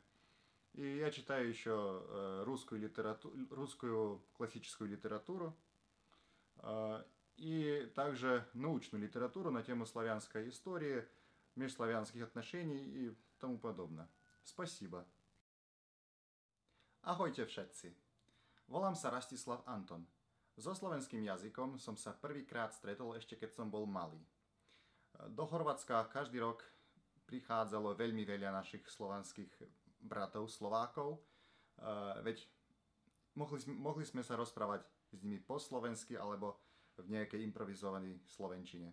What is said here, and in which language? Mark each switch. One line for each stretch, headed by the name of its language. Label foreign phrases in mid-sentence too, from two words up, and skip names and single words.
Russian: И я читаю еще русскую классическую литературу и также научную литературу на тему славянской истории, межславянских отношений и тому подобное. Spasiba.
Slovak: Ahojte všetci. Volám sa Rastislav Anton. So slovenským jazykom som sa prvýkrát stretol ešte keď som bol malý. Do Chorvátska každý rok prichádzalo veľmi veľa našich slovanských bratov Slovákov, veď mohli sme sa rozprávať s nimi po slovensky alebo v nejakej improvizovanej slovenčine.